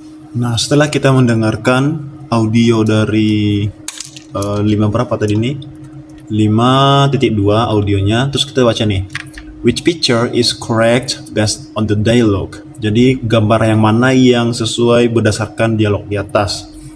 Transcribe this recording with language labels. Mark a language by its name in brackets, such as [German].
[Indonesian] Nah, setelah kita mendengarkan audio dari 5 berapa tadi nih? 5.2 audionya, terus kita baca nih. [English] Which picture is correct based on the dialogue? [Indonesian] Jadi gambar yang mana yang sesuai berdasarkan dialog di atas.